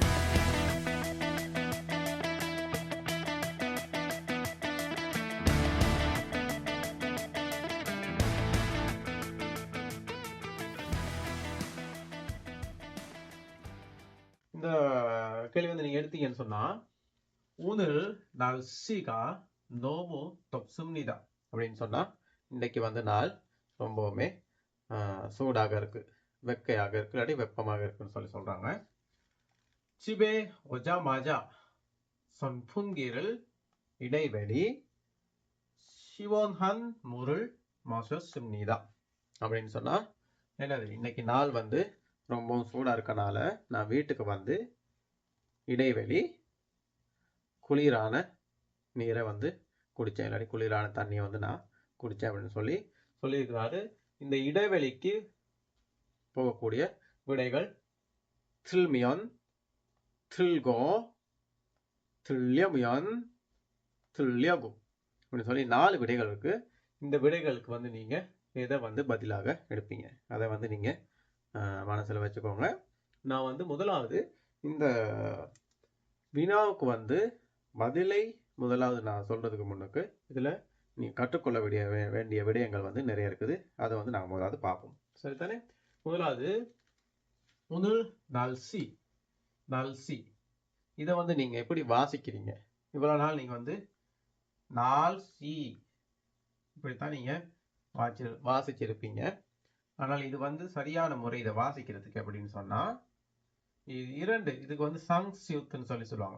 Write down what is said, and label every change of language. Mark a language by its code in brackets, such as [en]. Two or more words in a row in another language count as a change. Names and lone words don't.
[ta] இந்த கேள்வி வந்து நீங்கள் எடுத்தீங்கன்னு சொன்னால் [ko] 오늘 날씨가 너무 덥습니다 [ta] அப்படின்னு சொன்னால் இன்றைக்கு வந்து நாள் ரொம்பவுமே சூடாக இருக்குது, வெக்கையாக இருக்குது, இல்லாட்டி வெப்பமாக இருக்குன்னு சொல்லி சொல்கிறாங்க. [ko] 집에 오자마자 선풍기를 இடைவெளி 시원한 물을 마셨습니다 [ta] அப்படின்னு சொன்னால் என்னது, இன்னைக்கு நாள் வந்து ரொம்பவும் சூடாக இருக்கனால நான் வீட்டுக்கு வந்து இடைவெளி குளிரான நீரை வந்து குடித்தேன், இல்லாட்டி குளிரான தண்ணியை வந்து நான் குடித்தேன் அப்படின்னு சொல்லியிருக்கிறாரு. இந்த இடைவெளிக்கு போகக்கூடிய விடைகள் [ko] 틀면, 틀고, 틀려면, 틀려고 [ta] அப்படின்னு சொல்லி 4 விடைகள் இருக்கு. இந்த விடைகளுக்கு வந்து நீங்க எதை வந்து பதிலாக எடுப்பீங்க, அதை வந்து நீங்க மனசுல வச்சுக்கோங்க. நான் வந்து முதலாவது இந்த வினாவுக்கு வந்து பதிலை முதலாவது நான் சொல்றதுக்கு முன்னுக்கு இதுல நீ கற்றுக்கொள்ள வேண்டிய விடயங்கள் வந்து நிறைய இருக்குது. அதை வந்து நாங்கள் முதலாவது பார்ப்போம். சரிதானே? முதலாவது [ko] 오늘 날씨 [ta] இதை வந்து நீங்க எப்படி வாசிக்கிறீங்க? இவ்வளவு நாள் நீங்க வந்து 날씨 இப்படித்தான் நீங்க வாசிச்சிருப்பீங்க. ஆனால் இது வந்து சரியான முறை இதை வாசிக்கிறதுக்கு அப்படின்னு சொன்னா இதுக்கு வந்து சங்ஸ்யூத்னு சொல்லுவாங்க.